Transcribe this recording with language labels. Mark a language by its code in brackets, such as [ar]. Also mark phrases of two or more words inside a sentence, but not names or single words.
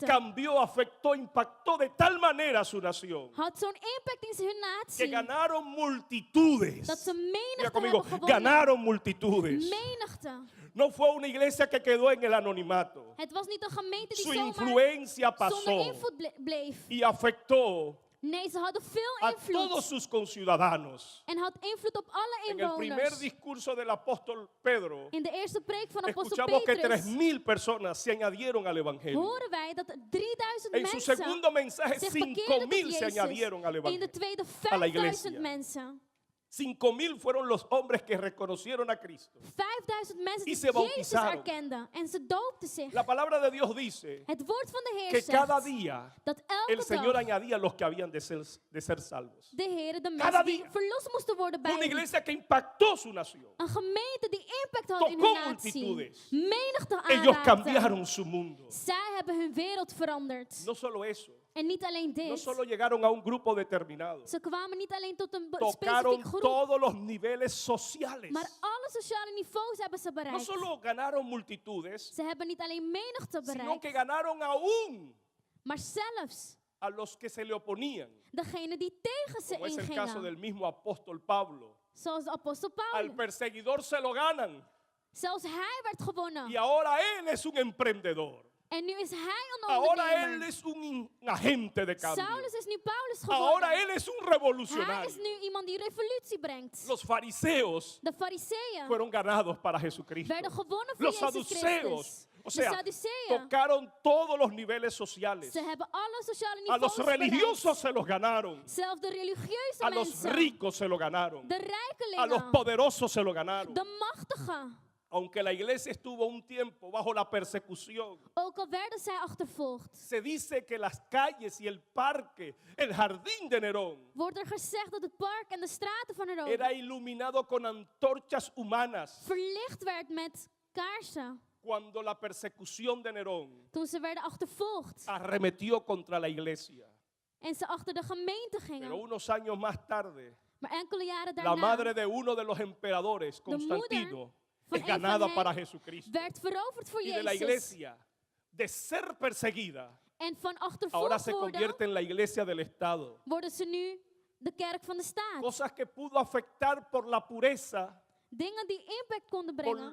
[es] cambió, afectó, impactó de tal manera a su nación [nl] had zo'n impact in hun [es] que [nl] natie. [es] ganaron multitudes. [nl] Dat ze [es] Diga [nl] menigte [es] conmigo, [nl] hebben gewonnen. [es] ganaron multitudes. [nl] Menigte. [es] No fue una iglesia que quedó en el anonimato. [nl] Het was niet een gemeente die [es] Su [nl] zomaar [es] influencia [nl] zonder [es] pasó [nl] invloed bleef. [es] y afectó [nl] Nee, ze hadden veel [es] a todos [nl] invloed. [es] sus conciudadanos. [nl] En had invloed op alle [es] En el primer [nl] inwoners. [es] discurso del apóstol Pedro, [nl] In de eerste preek van apostel [es] escuchamos que [nl] Petrus [es] 3.000 personas se añadieron al evangelio. [nl] horen wij dat 3000 [es] En su [nl] mensen [es] segundo mensaje, [nl] zich bekeerden tot [es] 5.000 se [nl] Jezus. [es] añadieron al [nl] In de [es] evangelio. [nl] tweede [es] a la [nl] 5000 [es] iglesia. [nl] mensen. [es] 5.000 fueron los hombres que reconocieron a Cristo. [nl] 5000 mensen [es] Y [nl] die [es] se [nl] Jezus [es] bautizaron. [nl] erkenden. En ze doopten zich. [es] La palabra de Dios dice [nl] Het woord van de Heer [es] que cada [nl] zegt [es] día [nl] dat [es] el [nl] elke [es] Señor [nl] dag [es] añadía los que habían de ser salvos. [nl] de Heer de [es] Cada [nl] mensen die [es] día. [nl] verlost moesten worden bij [es] Fue una [nl] hem. [es] iglesia que impactó su nación. [nl] Een gemeente die impact had in [es] Tocó [nl] hun natie. [es] multitudes. [nl] Menigte [es] Ellos [nl] aanraakte. [es] cambiaron su mundo. [nl] Zij hebben hun wereld veranderd. [es] No solo eso, [nl] En niet alleen [es] no [nl] dit. [es] solo llegaron a un grupo determinado, [nl] Ze kwamen niet alleen tot een [es] tocaron [nl] specifiek groep. [es] todos los niveles sociales. [nl] Maar alle sociale niveaus hebben ze [es] No [nl] bereikt. [es] solo ganaron multitudes, [nl] Ze hebben niet alleen menigte [es] sino [nl] bereikt. [es] que ganaron aún [nl] Maar zelfs [es] a los que se le oponían, [nl] degene die tegen ze [es] como es el caso [nl] ingingen. [es] del mismo apóstol Pablo. [nl] Zoals de apostel [es] Al [nl] Paulus. [es] perseguidor se lo ganan [nl] Zelfs hij werd gewonnen. [es] y ahora él es un emprendedor. [nl] En nu is hij een [es] Ahora él [nl] ondernemer. [es] es un agente de cambio. [nl] Saulus is nu Paulus [es] Ahora [nl] geworden. [es] él es un [nl] Hij [es] revolucionario. [nl] is nu iemand die revolutie brengt. [es] Los fariseos [nl] De fariseeën [es] fueron ganados para Jesucristo. [nl] werden gewonnen voor [es] Los [nl] Jezus [es] saduceos, [nl] Christus. [es] o [nl] De [es] sea, [nl] Sadduceeën, [es] tocaron todos los niveles sociales. [nl] ze hebben alle sociale [es] A los [nl] niveaus [es] religiosos [nl] bereikt. [es] se los ganaron. [nl] Zelfs de religieuze [es] A los [nl] mensen. [es] ricos se lo ganaron. [nl] De [es] A los [nl] rijkelingen. [es] poderosos se lo ganaron. [nl] De machtigen. [es] Aunque la iglesia estuvo un tiempo bajo la persecución, [nl] Ook al werden zij achtervolgd. [es] se dice que las calles y el parque, el jardín de Nerón, [nl] Wordt er gezegd dat het park en de straten van Rome [es] era iluminado con antorchas humanas [nl] verlicht werd met kaarsen. [es] cuando la persecución de Nerón [nl] Toen ze werden achtervolgd. [es] arremetió contra la iglesia. [nl] En ze achter de gemeente [es] Pero [nl] gingen. [es] unos años más tarde, [nl] Maar enkele jaren [es] la [nl] daarna [es] madre de uno de los emperadores, Constantino, [nl] van [es] es [nl] een van [es] ganada [nl] hen [es] para Jesucristo. [nl] werd veroverd voor [es] Y de la [nl] Jezus. [es] iglesia, de ser perseguida, [nl] En van [es] ahora [nl] achtervolgd [es] se [nl] worden, [es] convierte en la iglesia del Estado. [nl] worden ze nu de kerk van de staat. [es] Cosas que pudo afectar por la pureza [nl] Dingen die impact konden [es] por [nl] brengen,